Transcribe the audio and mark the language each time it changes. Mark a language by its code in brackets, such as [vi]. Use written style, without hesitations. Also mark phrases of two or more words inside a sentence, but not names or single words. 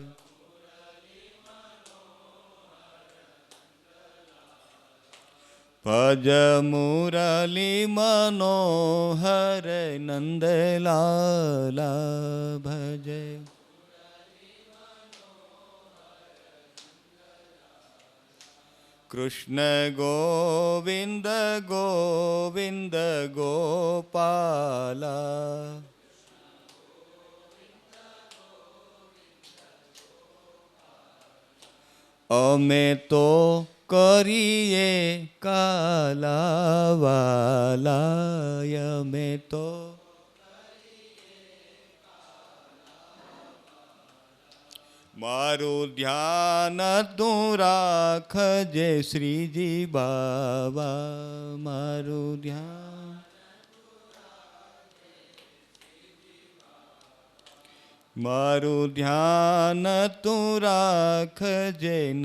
[hi] भज मुरली मनोहर नंदलाला भज कृष्ण गोविंद गोविंद गोपाला [gu] અમે તો કરીએ કાલાવાલાય મેં તો મારું ધ્યાન તું રાખજે શ્રીજી બાબા મારું ધ્યાન મારું ધ્યાન તું રાખજે